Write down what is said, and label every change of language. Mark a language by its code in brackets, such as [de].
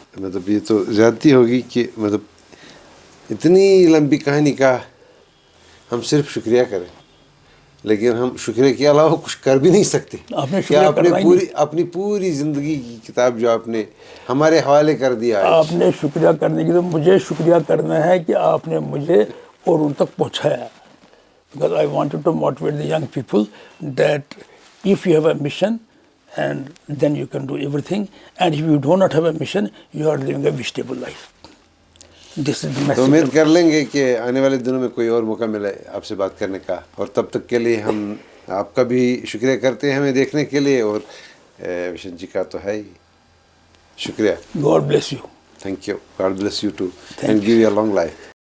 [ur] مطلب یہ تو زیادتی ہوگی کہ مطلب اتنی لمبی کہانی کا ہم صرف شکریہ کریں لیکن ہم شکریہ کے علاوہ کچھ کر بھی نہیں سکتے. آپ نے کیا اپنی پوری زندگی کی کتاب جو آپ نے ہمارے حوالے کر دیا. آپ نے شکریہ کرنے کی تو مجھے شکریہ کرنا ہے کہ آپ نے مجھے اور ان تک پہنچایا. [en] Because I wanted to motivate the young people that if you have a mission and then you can do everything, and if you do not have a mission you are living a vegetable life. This is the message. [ur] تو امید کر لیں گے کہ آنے والے دنوں میں کوئی اور موقع ملے آپ سے بات کرنے کا, اور تب تک کے لیے ہم آپ کا بھی شکریہ کرتے ہیں ہمیں دیکھنے کے لیے, اور وشن جی کا تو ہے ہی. شکریہ. [en] God bless you. Thank you. God bless you too and give you a long life.